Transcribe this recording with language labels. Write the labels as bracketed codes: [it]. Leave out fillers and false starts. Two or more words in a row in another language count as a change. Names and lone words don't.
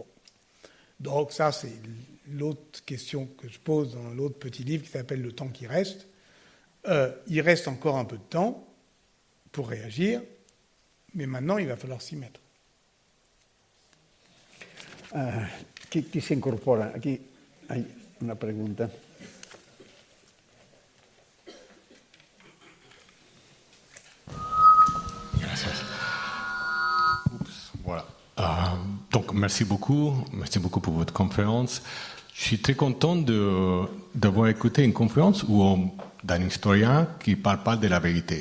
[fr] Donc ça, c'est l'autre question que je pose dans l'autre petit livre qui s'appelle « Le temps qui reste ». Il reste encore un peu de temps pour réagir, mais maintenant, il va falloir s'y mettre. [ca] Qui s'incorpora? [es] Aquí hay una pregunta. [fr] Voilà. Donc, merci beaucoup pour votre conférence. Je suis très content d'avoir écouté une conférence d'un historien qui ne parle pas de la vérité.